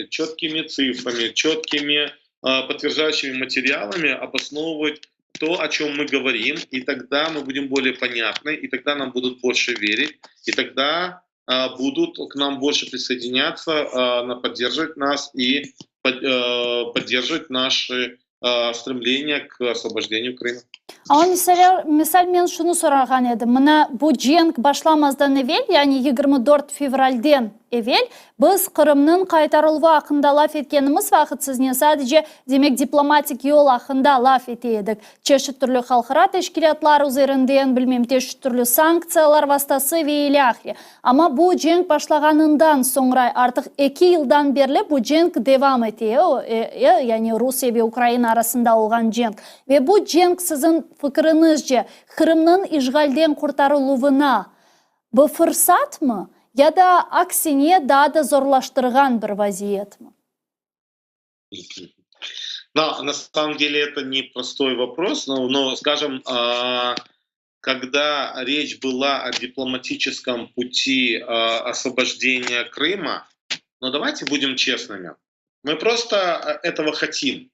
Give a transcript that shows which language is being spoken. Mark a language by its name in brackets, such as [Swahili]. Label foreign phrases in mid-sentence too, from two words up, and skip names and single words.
[Russian] четкими цифрами, четкими подтверждающими материалами обосновывать то, о чем мы говорим, и тогда мы будем более понятны, и тогда нам будут больше верить, и тогда будут к нам больше присоединяться, поддерживать нас и поддерживать наши стремления к освобождению Крыма. [Crimean Tatar] Ama misal men şunu sorargan edim. Mına bu cenk başlamazdan evvel, yani 24 fevralden evvel biz Kırım'nın kaytarılğı hakkında laf etkenimiz vakit sizne sadece demek diplomatik yol hakkında laf etedik. Çeşit türlü halkara teşkilatlar üzerinden, bilmem çeşit türlü sanksiyalar vastası ve ilahri. Ama bu cenk başlaganından sonra artık 2 yıldan beri bu cenk devam ediyor. Yani Rusya ve Ukrayna arasında olan cenk. Ve bu cenk sizin fikrinizce Kırım'ın işgalden kurtarılığına bu fırsat mı? Ya da aksine daha da zorlaştırgan bir vaziyet mi? [Russian] Да, на самом деле это непростой вопрос, но скажем, когда речь была о дипломатическом пути освобождения Крыма, но давайте будем честными, мы просто этого хотим,